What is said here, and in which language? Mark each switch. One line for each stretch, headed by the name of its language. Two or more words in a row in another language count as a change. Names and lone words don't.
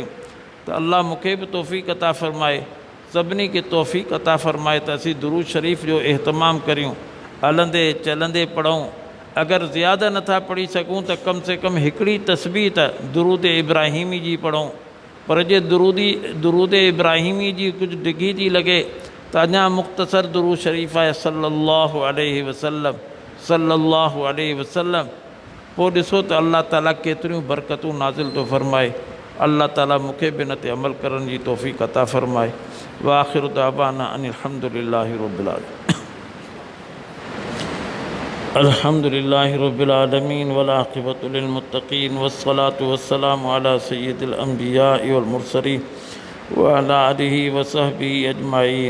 Sindhi: त अल्लाह मूंखे बि तौफ़ीक़ अता फ़रमाए, सभिनी खे तौफ़ीक़ अता फ़रमाए त असीं दुरूद शरीफ़ जो इहतमाम करियूं, हलंदे चलंदे पढ़ूं। अगरि ज़्यादा नथा पढ़ी सघूं त कम से कम हिकिड़ी तस्बीह त दुरूद इब्राहिमी जी पढ़ूं। पर जे दुरूद इब्राहिमी जी कुझु डिघी थी लॻे त अञा मुख़्तसर दुरूद शरीफ़ आहे
Arabic: صلى الله عليه وسلم, صلى الله عليه وسلم.
Sindhi: पोइ ॾिसो त अल्लाह ताला केतिरियूं बरकतूं नाज़िल थो फ़रमाए। अल्लाह ताला मूंखे बि इन ते अमल करण जी तौफ़ीक़ अता फ़रमाए।
Arabic: وآخر دعوانا أن الحمد لله رب العالمين. الحمد لله رب العالمين والعاقبة للمتقين والصلاة والسلام على سيد الأنبياء والمرسلين وعلى آله وصحبه أجمعين.